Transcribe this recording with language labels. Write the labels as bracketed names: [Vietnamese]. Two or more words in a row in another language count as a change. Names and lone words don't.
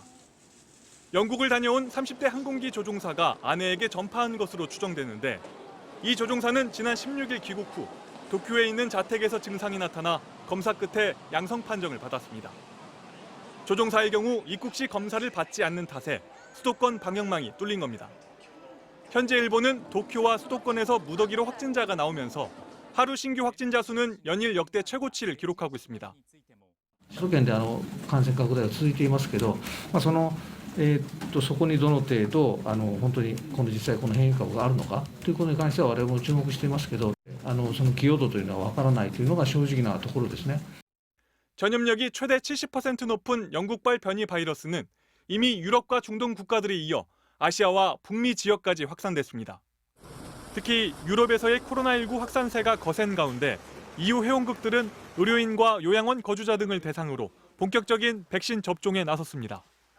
[Korean] 영국을 다녀온 30대 항공기 조종사가 아내에게 전파한 것으로 추정되는데 이 조종사는 지난 16일 귀국 후 도쿄에 있는 자택에서 증상이 나타나 검사 끝에 양성 판정을 받았습니다. 조종사의 경우 입국 시 검사를 받지 않는 탓에 수도권 방역망이 뚫린 겁니다. 현재 일본은 도쿄와 수도권에서 무더기로 확진자가 나오면서 하루 신규 확진자 수는 연일 역대 최고치를 기록하고 있습니다. [Japanese] 首都圏で感染拡大が続いていますけど、そこにどの程度本当に実際この変異株があるのかということに関しては我々も注目していますけど、その寄与度というのはわからないというのが正直なところですね。 [Korean] 전염력이 최대 70% 높은 영국발 변이 바이러스는 이미 유럽과 중동 국가들에 이어 아시아와 북미 지역까지 확산됐습니다. 특히 유럽에서의 코로나19 확산세가 거센 가운데 EU 회원국들은 의료인과 요양원 거주자 등을 대상으로 본격적인 백신 접종에 나섰습니다.